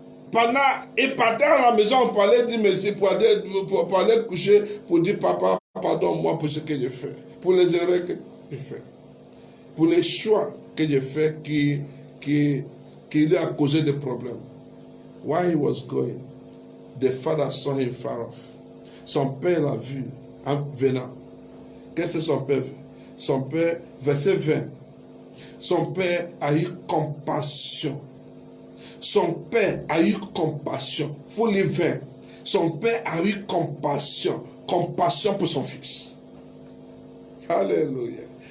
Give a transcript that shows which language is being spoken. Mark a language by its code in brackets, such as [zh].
[fr] Pendant, il partait à la maison, on parlait, dit merci pour aller coucher, pour dire papa, pardonne-moi pour ce que j'ai fait, pour les erreurs que j'ai fait, pour les choix que j'ai fait qui lui a causé des problèmes. [en] While he was going, the father saw him far off. [fr] Son père l'a vu en venant. Qu'est-ce que son père fait? Son père, verset 20, son père a eu compassion. Son père a eu compassion. Il faut lire 20. Son père a eu compassion. Compassion pour son fils. Alléluia.